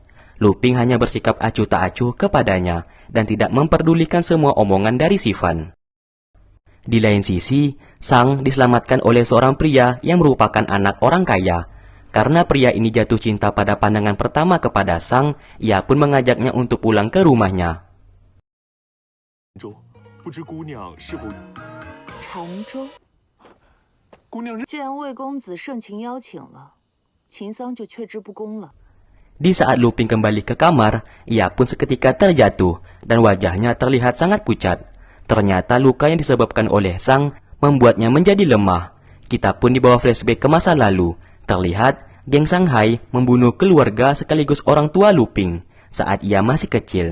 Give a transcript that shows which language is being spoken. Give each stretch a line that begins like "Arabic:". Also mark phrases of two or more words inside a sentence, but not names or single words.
Indonesian: Luping hanya bersikap acuh tak acuh kepadanya dan tidak memperdulikan semua omongan dari Sivan. Di lain sisi, Sang diselamatkan oleh seorang pria yang merupakan anak orang kaya. Karena pria ini jatuh cinta pada pandangan pertama kepada Sang, ia pun mengajaknya untuk pulang ke rumahnya.
Chinese: 既然魏公子盛情邀请了，秦桑就却之不恭了。
Indonesian: Di saat Luping kembali ke kamar, ia pun seketika terjatuh dan wajahnya terlihat sangat pucat. Ternyata luka yang disebabkan oleh Sang membuatnya menjadi lemah. Kita pun dibawa flashback ke masa lalu. Terlihat geng Shanghai membunuh keluarga sekaligus orang tua Luping saat ia masih kecil.